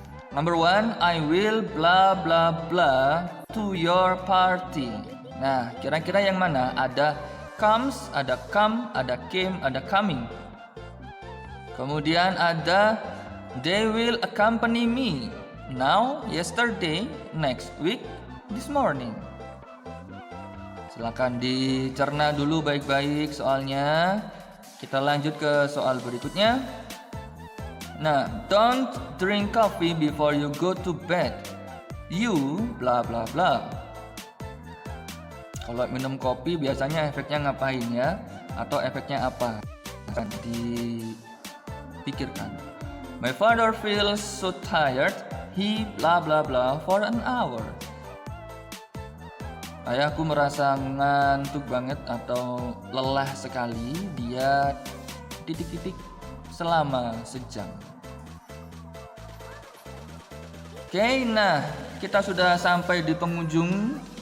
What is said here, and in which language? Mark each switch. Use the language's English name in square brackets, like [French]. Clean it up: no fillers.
[English] Number 1, I will blah blah blah to your party. [Indonesian] Nah, kira-kira yang mana? Ada comes, ada come, ada came, ada coming. Kemudian ada [English] they will accompany me. Now, yesterday, next week, this morning. [Indonesian] Silakan dicerna dulu baik-baik soalnya. Kita lanjut ke soal berikutnya. Nah, [English] don't drink coffee before you go to bed. You bla bla bla. [Indonesian] Kalau minum kopi biasanya efeknya ngapain ya? Atau efeknya apa? Akan dipikirkan. [English] My father feels so tired. He bla bla bla for an hour. [Indonesian] Ayahku merasa ngantuk banget atau lelah sekali. Dia titik-titik selama sejam. Oke, nah kita sudah sampai di penghujung.